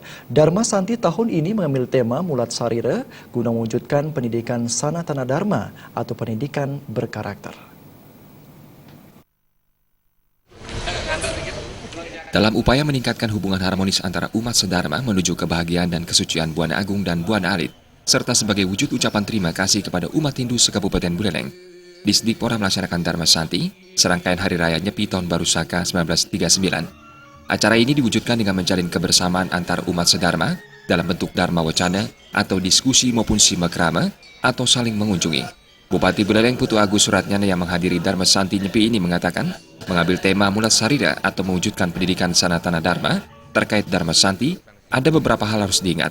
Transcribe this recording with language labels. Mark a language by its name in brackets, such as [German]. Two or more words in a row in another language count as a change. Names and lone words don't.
[Indonesian] Dharma Santi tahun ini mengambil tema Mulat Sarira guna mewujudkan pendidikan Sanatana Dharma atau pendidikan berkarakter. Dalam upaya meningkatkan hubungan harmonis antara umat sedharma menuju kebahagiaan dan kesucian Buana Agung dan Buana Alit, serta sebagai wujud ucapan terima kasih kepada umat Hindu se-Kabupaten Buleleng, Disdikpora melaksanakan Dharma Santi, serangkaian Hari Raya Nyepi Tahun Baru Saka 1939. Acara ini diwujudkan dengan menjalin kebersamaan antar umat sedharma dalam bentuk Dharma Wacana atau diskusi maupun simakrama atau saling mengunjungi. Bupati Buleleng Putu Agus Suratnyana yang menghadiri Dharma Santi Nyepi ini mengatakan, mengambil tema Mulat Sarira atau mewujudkan pendidikan Sanatana Dharma terkait Dharma Santi, ada beberapa hal harus diingat.